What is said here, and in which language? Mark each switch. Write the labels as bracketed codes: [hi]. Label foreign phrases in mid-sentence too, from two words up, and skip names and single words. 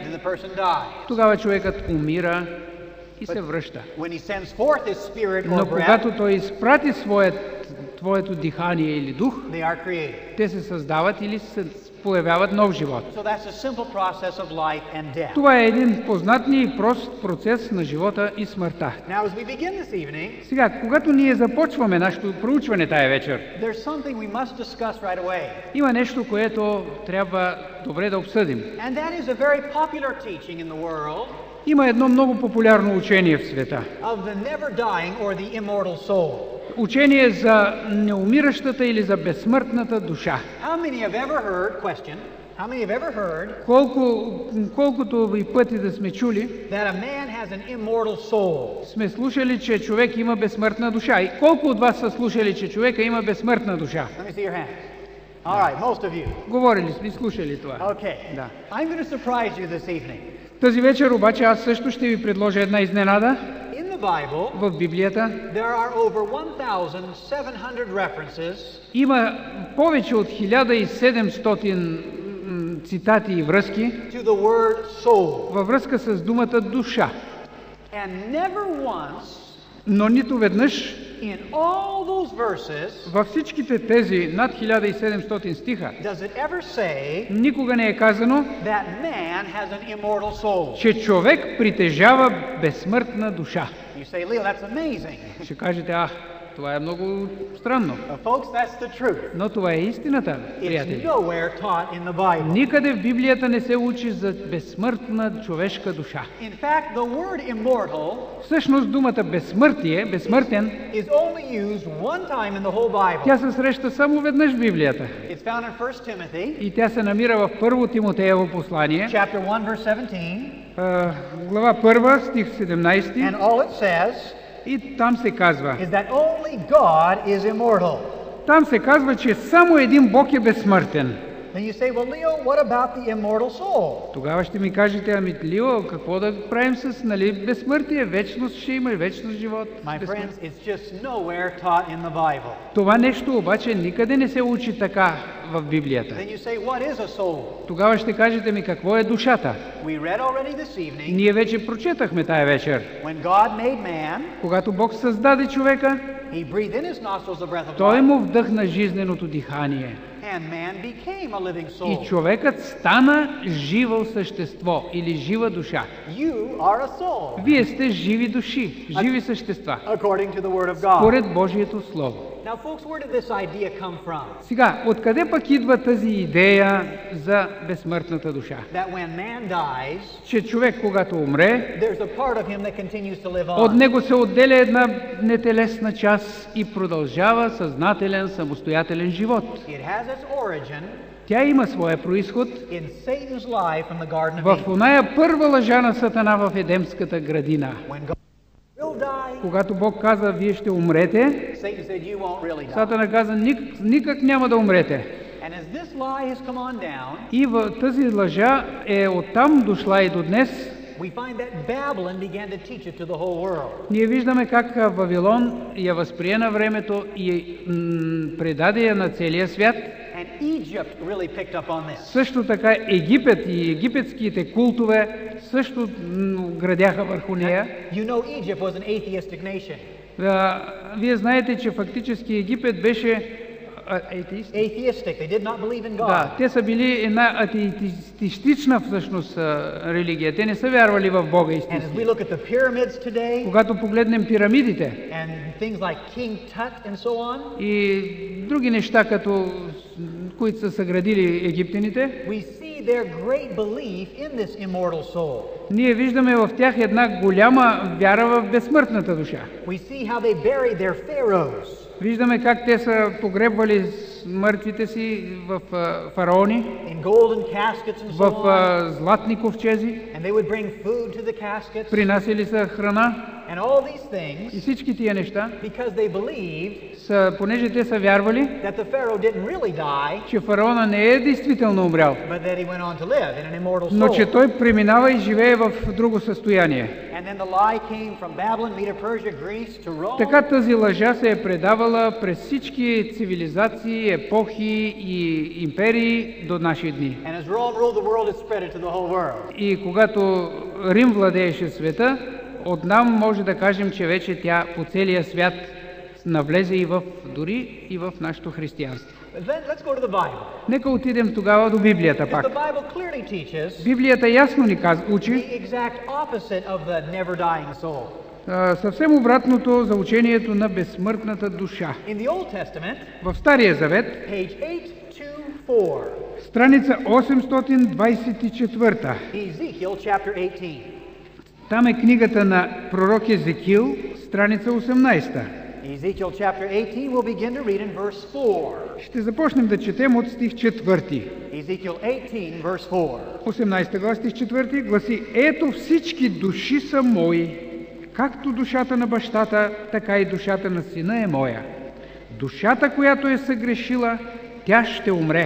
[en] then the person dies. [bg] тогава човекът умира и се връща. [en] When he sends forth his spirit or [bg] Но [en] breath, [bg] когато той изпрати твоето дихание или дух, [en] they are created. [bg] те се създават или се появяват нов живот. [en] So that's a simple process of life and death. [bg] Това е един познатний и прост процес на живота и смъртта. [en] Now as we begin this evening, [bg] Сега, когато ние започваме нашето проучване тая вечер, [en] there's something we must discuss right away. [bg] има нещо, което трябва добре да обсъдим. [en] And that is a very popular teaching in the world [bg] Има едно много популярно учение в света. [en] of the never dying or the immortal soul. [bg] Учение за неумиращата или за безсмъртната душа. [en] How many have ever heard, question, how many have ever heard [bg] Колкото и пъти да сме чули, [en] that a man has an immortal soul? [bg] сме слушали, че човек има безсмъртна душа. И колко от вас са слушали, че човека има безсмъртна душа? [en] Let me see your hands. All right, most of you. [bg] Говорили сме, слушали това. [en] Okay. [bg] Да. [en] I'm going to surprise you this evening. [bg] Тази вечер обаче аз също ще ви предложа една изненада. [en] In the Bible, [bg] В Библията [en] there are over 1,700 references [bg] има повече от 1700 цитати и връзки [en] to the word soul. [bg] във връзка с думата душа. [en] And never once [bg] Но нито веднъж [en] in all those verses [bg] във всичките тези над 1700 стиха [en] does it ever say [bg] никога не е казано, [en] that man has an immortal soul. [bg] че човек притежава безсмъртна душа. [en] You say, Leo, that's amazing. [bg] Ще кажете, това е много странно. [en] Folks, that's the truth. [bg] Но това е истината, [en] It's [bg] приятели. [en] nowhere taught in the Bible. [bg] Никъде в Библията не се учи за безсмъртна човешка душа. [en] In fact, the word immortal [bg] Всъщност думата безсмъртен, [en] is only used one time in the whole Bible. [bg] тя се среща само веднъж в Библията. [en] It's found in 1 Timothy, [bg] И тя се намира в 1 Тимотеево послание, [en] chapter 1, verse 17, [bg] глава 1, стих 17, [en] and all it says [bg] и там се казва, [en] is that only God is immortal. [bg] че само един Бог е безсмъртен. [en] Then you say, well, Leo, what about the immortal soul? [bg] Тогава ще ми кажете, ами Лио, какво да правим с безсмъртие? Вечност ще има и вечност живот. [en] My friends, it's just nowhere taught in the Bible. [bg] Това нещо обаче никъде не се учи така в Библията. [en] Then you say, what is a soul? [bg] Тогава ще кажете ми, какво е душата? [en] We read already this evening, [bg] Ние вече прочетахме тая вечер. [en] when God made man, [bg] Когато Бог създаде човека, [en] he breathed in his nostrils the breath of [bg] Той [en] life, [bg] му вдъхна жизненото дихание. [en] and man became a living [bg] И [en] soul. [bg] човекът стана живо същество или жива душа. [en] You are a soul, [bg] Вие сте живи души, живи същества, [en] according to the Word of God. [bg] според Божието Слово. [en] Now, folks, where did this idea come from? [bg] Сега, откъде пък идва тази идея за безсмъртната душа? [en] That when man dies, [bg] Че човек, когато умре, [en] there's a part of him that continues to live [bg] от [en] on. [bg] него се отделя една нетелесна част и продължава съзнателен, самостоятелен живот. [en] It has its origin [bg] Тя има своя происход [en] in Satan's lie from the Garden of [bg] в [en] Eden. [bg] оная първа лъжа на Сатана в Едемската градина. [en] When God will die, [bg] Когато Бог каза, вие ще умрете, [en] Satan said, you won't really die. [bg] Сатана каза, никак няма да умрете. [en] And as this lie has come on down, [bg] И тази лъжа е оттам дошла и до днес. [en] we find that Babylon began to teach it to the whole world. [bg] Ние виждаме как Вавилон я възприе на времето и предаде я на целия свят. [en] And Egypt really picked up on this. [bg] Също така Египет и египетските култове също градяха върху нея. [en] You know Egypt was an atheistic nation. [bg] Вие знаете, че фактически Египет беше атеист. [en] Atheistic. They did not believe in God. [bg] Да, те са били една атеистична всъщност религия. Те не са вярвали в Бога [en] And as [bg] истински. [en] we look at the pyramids today, [bg] Когато погледнем пирамидите [en] and things like King Tut and so on, [bg] и други неща, които са съградили египтяните, [en] we see their great belief in this immortal soul. [bg] ние виждаме в тях една голяма вяра в безсмъртната душа. [en] We see how they buried their pharaohs [bg] Виждаме как те са погребвали мъртвите си в фараони, [en] in golden caskets and so [bg] в [en] on, [bg] златни ковчези, [en] and they would bring food to the caskets, [bg] принасяли са храна [en] and all these [bg] и [en] things [bg] всички тия неща, [en] because they believed [bg] понеже те са вярвали, [en] that the pharaoh didn't really die, [bg] че фараона не е действително умрял, [en] but that he went on to live in an immortal [bg] но че [en] soul. [bg] той преминава и живее в друго състояние. [en] And then the lie came from Babylon, Medo Persia, Greece to Rome. [bg] Така тази лъжа се е предавала през всички цивилизации, епохи и империи до наши дни. [en] And as Rome ruled the world, it spread it to the whole world. [bg] И когато Рим владееше света, оттам може да кажем, че вече тя по целия свят навлезе дори и в нашето християнство. [en] But then let's go to the Bible. [bg] Нека отидем тогава до Библията [en] Because [bg] пак. [en] the Bible clearly teaches [bg] Библията ясно ни учи [en] the exact opposite of the never dying soul. [bg] съвсем обратното за учението на безсмъртната душа. [en] In the Old Testament, [bg] В Стария Завет, [en] page 824, [bg] страница 824, [en] Ezekiel chapter 18. [bg] там е книгата на пророк Езекил, страница 18. [en] Ezekiel chapter 18, we'll begin to read in verse 4. [bg] Ще започнем да четем от стих 4. [en] Ezekiel 18, verse 4. [bg] 18 глава, стих 4 гласи: Ето всички души са мои, както душата на бащата, така и душата на сина е моя. Душата, която е съгрешила, тя ще умре.